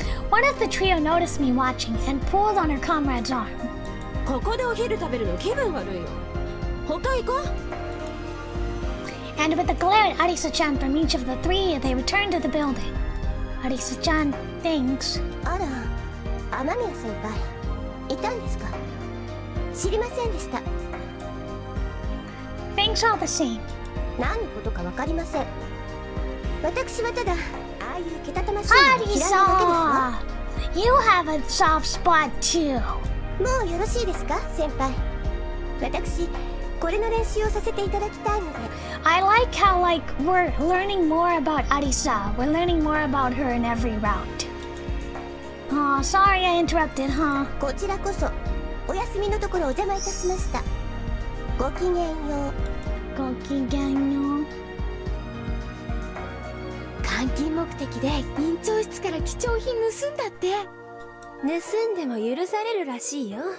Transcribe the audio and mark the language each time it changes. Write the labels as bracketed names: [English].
[English] One of the trio noticed me watching and pulled on her comrade's arm. [Japanese] ここでお昼食べるの気分悪いよ。他行こう。 [English] And with a glare at Arisa-chan from each of the three, they returned to the building. Arisa-chan thinks. [Japanese] あら、雨宮先輩、いたんですか？知りませんでした。 [English] Thanks all the same. [Japanese] 何のことかわかりません。私はただ、ああいうけたたましいのが嫌いなだけですわ。 [English] You have a soft spot too. [Japanese] もうよろしいですか、先輩。私、これの練習をさせていただきたいので。 [English] I like how we're learning more about Arisa. We're learning more about her in every route. Oh, sorry I interrupted, huh? [Japanese] こちらこそ、お休みのところお邪魔いたしました。ごきげんよう。ごきげんよう。監禁目的で院長室から貴重品盗んだって。盗んでも許されるらしいよ。